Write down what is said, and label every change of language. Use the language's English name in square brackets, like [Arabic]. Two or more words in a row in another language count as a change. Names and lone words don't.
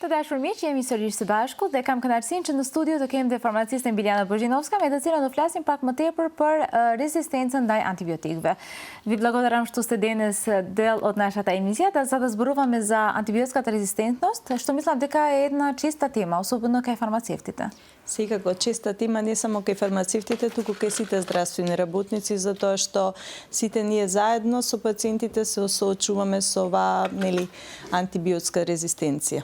[Albanian] Dashur miq, jemi sërish së bashku dhe kam kënaqësinë që në studio të kem dhe farmacistën Biljana Bozhinovska, me të cilën do flasim pak më tepër për rezistencën ndaj antibiotikëve. [Macedonian] Vi благодарам, што сте денес дел од нашата емисија, за да зборуваме за антибиотската резистентност, што мислам дека е една честа тема, особено кај фармацевтите. Секако честа тема не само кај фармацевтите, туку кај сите здравствени работници, затоа што сите ние заедно со пациентите се соочуваме со оваа, антибиотска резистенција.